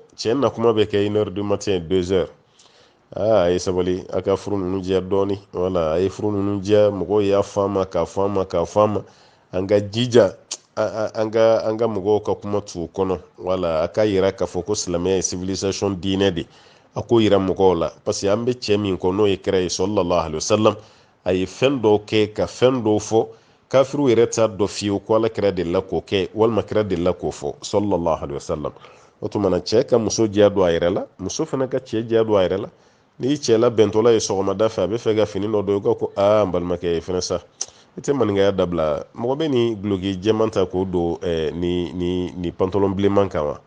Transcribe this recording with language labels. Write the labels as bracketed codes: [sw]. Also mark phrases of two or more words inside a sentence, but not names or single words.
[bm] Cɛ na kuma bɛ kɛ 1h [fr] du matin [bm] 2h. A ye sabali, a ka furu ninnu diya dɔɔni. Wala, a ye furu ninnu diya, mɔgɔw y'a fɔ an ma, an ka jija, an ka mɔgɔw ka kuma t'u kɔnɔ. Wala, a ka yira k'a fɔ ko silamɛya ye civilisation diinɛ de. A ko yira mɔgɔw la, [fr] parce que [bm] an bɛ cɛ min kɔ n'o ye kira ye [ar] صلى الله عليه وسلم, [bm] a ye fɛn dɔw kɛ ka fɛn dɔw fɔ, kafiriw yɛrɛ t'a dɔn fiyewu ko ala kira delila k'o kɛ, walima kira delila k'o fɔ [ar] صلى الله عليه وسلم. [bm] O tuma na cɛ ka muso diya don a yɛrɛ la, muso fana ka cɛ diya don a yɛrɛ la. N'i cɛ la bɛntɔla ye sɔgɔmada fɛ a bɛ fɛ ka fini dɔ don, i ko n balimakɛ ye fɛnɛ sa, i tɛ maninkaya dabila, mɔgɔ bɛ ni duloki jɛman ta k'o don ni pantalon bilenman kan wa?